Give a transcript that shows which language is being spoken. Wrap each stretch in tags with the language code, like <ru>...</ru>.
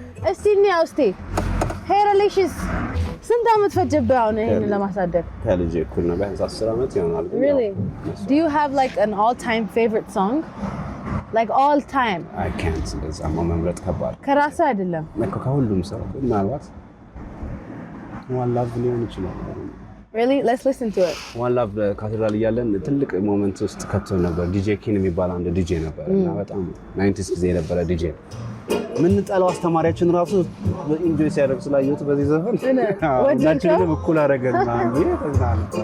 <am>እስቲ እንያው እስቲ ሄረሌሽስ ስንት ዓመት ፈጀብህ አሁን ይሄን ለማሳደግ ከልጅ እኩል ነው ቢያንስ 10 ዓመት ይሆናል</am> <en>Really? Do you have like an all-time favorite song? Like all time? I can't</en> <am>እንደዛ መምረጥ ከባድ ከራስ አይደለም እኮ ከሁሉም ሰው ምናልባት One Love ሊሆን ይችላል</am> <en>Really? Let's listen to it.</en> <am>One Love ካቴድራል እያለን ትልቅ ሞመንት ውስጥ ከቶ ነበር ዲጄ ኪን የሚባል አንድ ዲጄ ነበር እና በጣም 90s ጊዜ የነበረ ዲጄ ምን ጠላው አስተማሪያችን ራሱ ኢንጆይ ሲያደርግ ስላየሁት በዚህ ዘፈን ሁላችንም እኩል አደረገን ማለት ነው ተዝናና</am>